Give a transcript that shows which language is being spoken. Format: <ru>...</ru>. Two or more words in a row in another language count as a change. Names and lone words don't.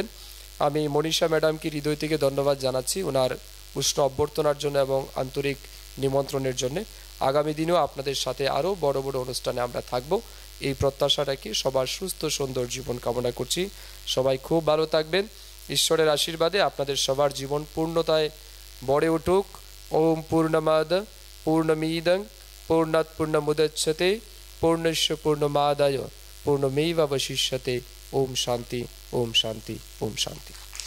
<bn>আমি মনীষা ম্যাডামকে হৃদয় থেকে ধন্যবাদ জানাচ্ছি ওনার উষ্ণ অভ্যর্থনার জন্য এবং আন্তরিক নিমন্ত্রণের জন্য। আগামী দিনেও আপনাদের সাথে আরও বড় বড় অনুষ্ঠানে আমরা থাকব, এই প্রত্যাশা রাখি। সবার সুস্থ সুন্দর জীবন কামনা করছি। সবাই খুব ভালো থাকবেন। ঈশ্বরের আশীর্বাদে আপনাদের সবার জীবন পূর্ণতায় বড়ে উঠুক।</bn> <sa>ওম পূর্ণমাদ পূর্ণমিদং পূর্ণাৎ পূর্ণমুদচ্যতে পূর্ণস্য পূর্ণমাদায় পূর্ণমেবাবশিষ্যতে। ওম শান্তি, ওম শান্তি, ওম শান্তি।</sa>